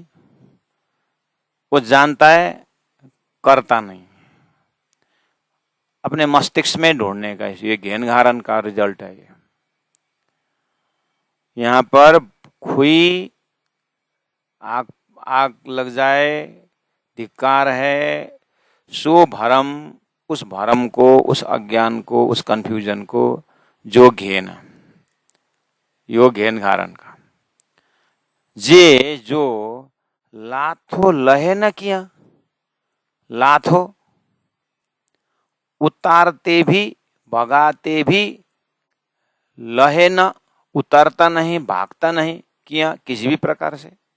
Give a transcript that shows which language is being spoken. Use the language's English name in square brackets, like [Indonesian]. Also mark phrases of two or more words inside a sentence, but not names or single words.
[Hindi] वो जानता है, करता नहीं, अपने मस्तिष्क में ढूंढने का, ये घेन घारन का रिजल्ट है। ये यहाँ पर खुई आग, आग लग जाए, धिक्कार है, सो भरम, उस भरम को, उस अज्ञान को, उस कंफ्यूजन को जो घेन, यो घेन घारन का। [Sindhi] जे जो लाथो लहे न किया, [Hindi] लाथो उतारते भी भगाते भी, लहे न उतरता नहीं, भागता नहीं, किया किसी भी प्रकार से।